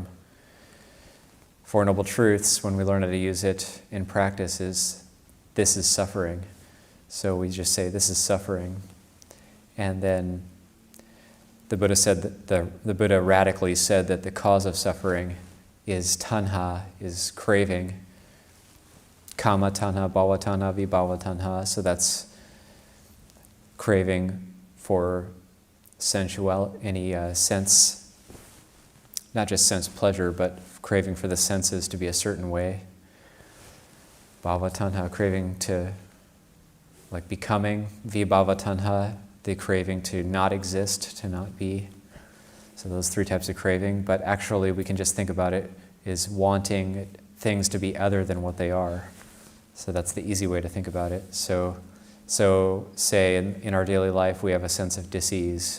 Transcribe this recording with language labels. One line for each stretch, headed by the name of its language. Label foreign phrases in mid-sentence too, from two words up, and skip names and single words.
English: Four Noble Truths, when we learn how to use it in practice, is this is suffering. So we just say, this is suffering. And then the Buddha said that the Buddha radically said that the cause of suffering is tanha, is craving.
Pali: Kama tanha, bhava tanha, vibhava tanha.
English: So that's craving for sensual, any sense, not just sense pleasure, but craving for the senses to be a certain way.
Pali: Bhava tanha,
English: craving to like becoming.
Pali: Vibhava tanha,
English: the craving to not exist, to not be. So those three types of craving, but actually we can just think about it as wanting things to be other than what they are. So that's the easy way to think about it. So say in our daily life we have a sense of dis-ease.